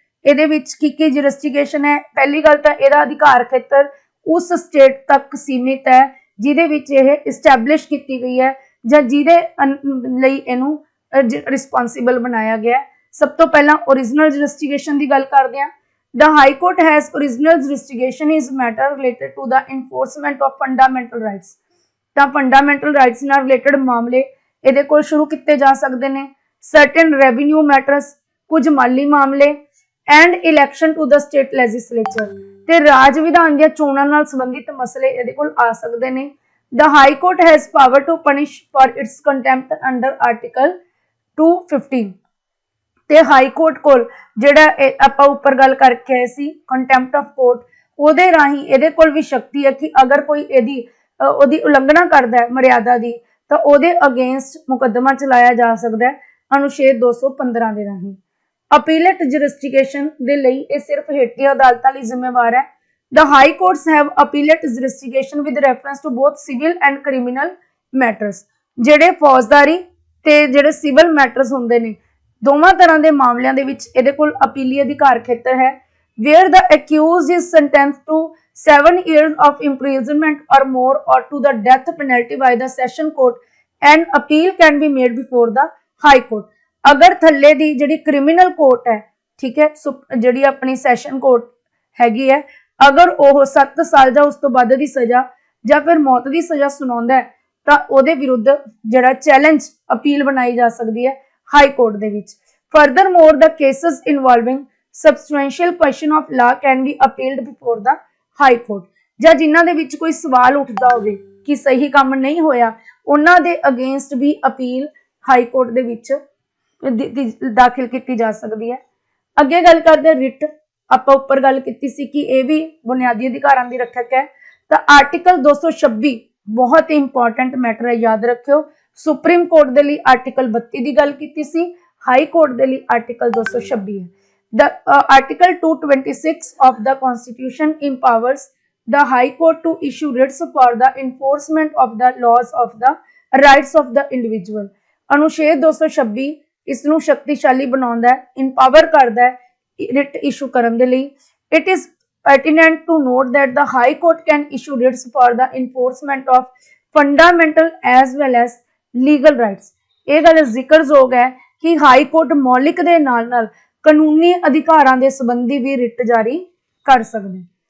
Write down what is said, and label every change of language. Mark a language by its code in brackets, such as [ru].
[pa] ਇਹਦੇ ਵਿੱਚ ਕੀ ਜੁਰਿਸਡਿਕਸ਼ਨ ਹੈ? ਪਹਿਲੀ ਗੱਲ ਤਾਂ ਇਹਦਾ ਅਧਿਕਾਰ ਖੇਤਰ ਉਸ ਸਟੇਟ ਤੱਕ ਸੀਮਿਤ ਹੈ ਜਿਹਦੇ ਵਿੱਚ ਇਹ ਇਸਟੈਬਲਿਸ਼ ਕੀਤੀ ਗਈ ਹੈ ਜਾਂ ਜਿਹਦੇ ਲਈ ਇਹਨੂੰ ਰਿਸਪੌਂਸਿਬਲ ਬਣਾਇਆ ਗਿਆ। ਸਭ ਤੋਂ ਪਹਿਲਾਂ ਓਰੀਜਨਲ ਜੁਰਿਸਡਿਕਸ਼ਨ ਦੀ ਗੱਲ ਕਰਦੇ ਹਾਂ। [en] The High Court has original jurisdiction is matter related to the enforcement of fundamental rights. [pa] ਤਾਂ fundamental rights ਨਾਲ ਰਿਲੇਟਡ ਮਾਮਲੇ ਇਹਦੇ ਕੋਲ ਸ਼ੁਰੂ ਕੀਤੇ ਜਾ ਸਕਦੇ ਨੇ। [en] Certain revenue matters, [pa] ਕੁਝ ਮਾਲੀ ਮਾਮਲੇ [en] and election to the state legislature, [pa] ਤੇ ਰਾਜ ਵਿਧਾਨ ਦੀਆਂ ਚੋਣਾਂ ਨਾਲ ਸੰਬੰਧਿਤ ਮਸਲੇ ਇਹਦੇ ਕੋਲ ਆ ਸਕਦੇ ਨੇ। [en] The High Court has power to punish for its contempt under Article 215. [pa] ਤੇ ਹਾਈ ਕੋਰਟ ਕੋਲ ਜਿਹੜਾ ਆਪਾਂ ਉੱਪਰ ਗੱਲ ਕਰਕੇ ਆਏ ਸੀ ਕੰਟੈਂਪਟ ਆਫ ਕੋਰਟ, ਉਹਦੇ ਰਾਹੀਂ ਇਹਦੇ ਕੋਲ ਵੀ ਸ਼ਕਤੀ ਹੈ ਕਿ ਅਗਰ ਕੋਈ ਉਹਦੀ ਉਲੰਘਣਾ ਕਰਦਾ ਹੈ ਮਰਿਆਦਾ ਦੀ ਤਾਂ ਉਹਦੇ ਅਗੇਂਸਟ ਮੁਕੱਦਮਾ ਚਲਾਇਆ ਜਾ ਸਕਦਾ ਹੈ ਅਨੁਛੇਦ 215 ਦੇ ਰਾਹੀਂ। ਅਪੀਲੇਟ ਜੁਰਿਸਡਿਕਸ਼ਨ ਦੇ ਲਈ ਇਹ ਸਿਰਫ ਹੇਠਲੀ ਅਦਾਲਤਾਂ ਲਈ ਜ਼ਿੰਮੇਵਾਰ ਹੈ। [en] The high courts have appellate jurisdiction with reference to both civil and criminal matters. [pa] ਜਿਹੜੇ ਫੌਜਦਾਰੀ ਤੇ ਜਿਹੜੇ ਸਿਵਲ ਮੈਟਰਸ ਹੁੰਦੇ ਨੇ ਦੋਵਾਂ ਤਰ੍ਹਾਂ ਦੇ ਮਾਮਲਿਆਂ ਦੇ ਵਿੱਚ ਇਹਦੇ ਕੋਲ ਅਪੀਲੀ ਅਧਿਕਾਰ ਖੇਤਰ ਹੈ। [en] Where the accused is sentenced to 7 years of imprisonment or more or to the death penalty by the session court, an appeal can be made before the high court. [pa] ਅਗਰ ਥੱਲੇ ਦੀ ਜਿਹੜੀ ਕ੍ਰਿਮੀਨਲ ਕੋਰਟ ਹੈ, ਠੀਕ ਹੈ, ਜਿਹੜੀ ਆਪਣੀ session court ਹੈਗੀ ਹੈ, ਅਗਰ ਉਹ 7 ਸਾਲ ਜਾਂ ਉਸ ਤੋਂ ਵੱਧ ਦੀ ਸਜ਼ਾ ਜਾਂ ਫਿਰ ਮੌਤ ਦੀ ਸਜ਼ਾ ਸੁਣਾਉਂਦਾ ਹੈ ਤਾਂ ਉਹਦੇ ਵਿਰੁੱਧ ਜਿਹੜਾ ਚੈਲੰਜ ਅਪੀਲ ਬਣਾਈ ਜਾ ਸਕਦੀ ਹੈ ਹਾਈ ਕੋਰਟ ਦੇ ਵਿੱਚ। [en] Furthermore, the cases involving substantial question of law can be appealed before the high court. [pa] ਜਾਂ ਜਿਨ੍ਹਾਂ ਦੇ ਵਿੱਚ ਕੋਈ ਸਵਾਲ ਉੱਠਦਾ ਹੋਵੇ ਕਿ ਸਹੀ ਕੰਮ ਨਹੀਂ ਹੋਇਆ, ਉਹਨਾਂ ਦੇ ਅਗੇਂਸਟ ਵੀ ਅਪੀਲ ਹਾਈ ਕੋਰਟ ਦੇ ਵਿੱਚ ਦਾਖਲ ਕੀਤੀ ਜਾ ਸਕਦੀ ਹੈ। ਅੱਗੇ ਗੱਲ ਕਰਦੇ ਰਿਟ। ਆਪਾਂ ਉੱਪਰ ਗੱਲ ਕੀਤੀ ਸੀ ਕਿ ਇਹ ਵੀ ਬੁਨਿਆਦੀ ਅਧਿਕਾਰਾਂ ਦੀ ਰੱਖਿਅਕ ਹੈ। ਤਾਂ ਆਰਟੀਕਲ 226 ਬਹੁਤ ਹੀ ਇੰਪੋਰਟੈਂਟ ਮੈਟਰ ਹੈ, ਯਾਦ ਰੱਖਿਓ। ਸੁਪਰੀਮ ਕੋਰਟ ਦੇ ਲਈ ਆਰਟੀਕਲ 32 ਦੀ ਗੱਲ ਕੀਤੀ ਸੀ, ਹਾਈ ਕੋਰਟ ਦੇ ਲਈ ਆਰਟੀਕਲ 226 ਹੈ। [en] The Article 226 of the Constitution empowers the High Court to issue writs for the enforcement of the laws of the rights of the individual. [pa] ਅਨੁਛੇਦ 226 ਇਸ ਨੂੰ ਸ਼ਕਤੀਸ਼ਾਲੀ ਬਣਾਉਂਦਾ ਹੈ, ਇੰਪਾਵਰ ਕਰਦਾ ਹੈ ਰਿਟ ਇਸ਼ੂ ਕਰਨ ਦੇ ਲਈ। [en] It is pertinent to note that the High Court can issue writs for the enforcement of fundamental as well as legal rights. [pa] ਇਹ ਗੱਲ ਜ਼ਿਕਰਯੋਗ ਹੈ ਕਿ ਹਾਈ ਕੋਰਟ ਮੌਲਿਕ ਦੇ ਨਾਲ ਕਾਨੂੰਨੀ ਅਧਿਕਾਰਾਂ ਦੇ ਸੰਬੰਧੀ ਵੀ ਰਿਟ ਜਾਰੀ ਕਰ ਸਕਦੇ।